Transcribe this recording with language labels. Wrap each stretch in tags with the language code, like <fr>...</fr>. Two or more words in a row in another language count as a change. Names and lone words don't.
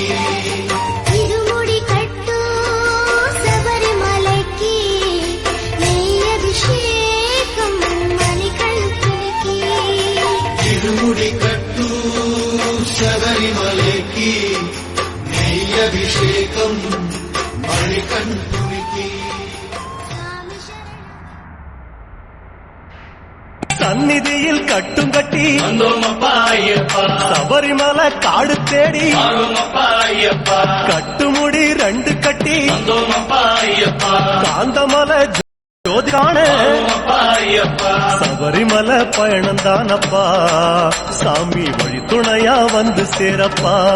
<te>ఇరుముడి కట్టు శబరిమలకి నెయ్యభిషేకం మణికంఠునికి ఇరుముడి కట్టు శబరిమలకి నెయ్యభిషేకం మణికంఠునికి</te> <ta>சந்நிதியில் கட்டும் கட்டி சபரிமலை காடு தேடி கட்டுமுடி 2 கட்டி காந்தமலை ஜோதி காண சபரிமலை பயணம் தானப்பா சாமி வழி துணையா வந்து சேரப்பா</ta>